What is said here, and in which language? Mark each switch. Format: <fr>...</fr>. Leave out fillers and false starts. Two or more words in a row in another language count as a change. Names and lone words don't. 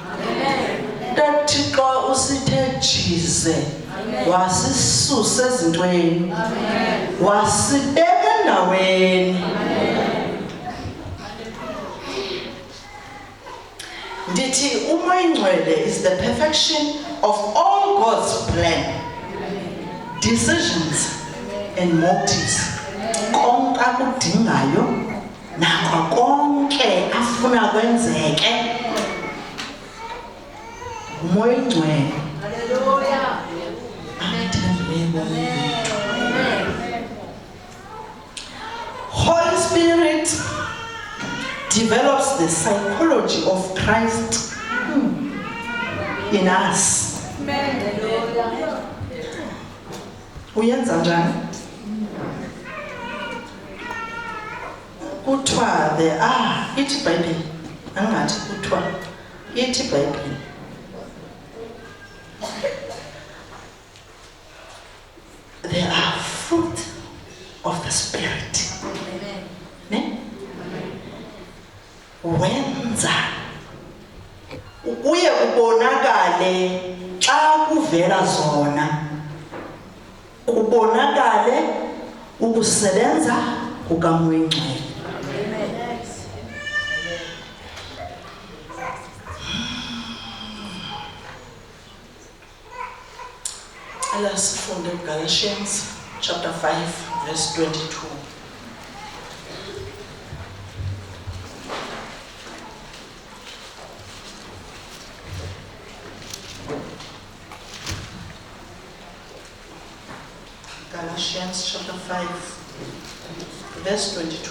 <xh>uThixo usithe jize wasisusa ezintweni wasibeka endaweni. Ndithi umoya ingcwele</xh> <en>is the perfection of all God's plan, decisions and motives.</en> <xh>Konke akudingayo nakho konke afuna kwenzeke umoya ingcwele.</xh> <en>Holy Spirit develops the psychology of Christ in us.</en> <xh>Uyenza njani?</xh> <en>Kuthiwa there are,</en> <xh>ithi iBhayibhile, angathi kuthiwa, ithi iBhayibhile.</xh> <en>There are fruit of the Spirit.</en> <xh>Ne? Wenza uye ubonakale xa kuvela zona, ubonakale ukusebenza kukaMoya Ingcwele.</xh> <en>Let's from the Galatians chapter 5 verse 22. Galatians chapter 5 verse 22.</en>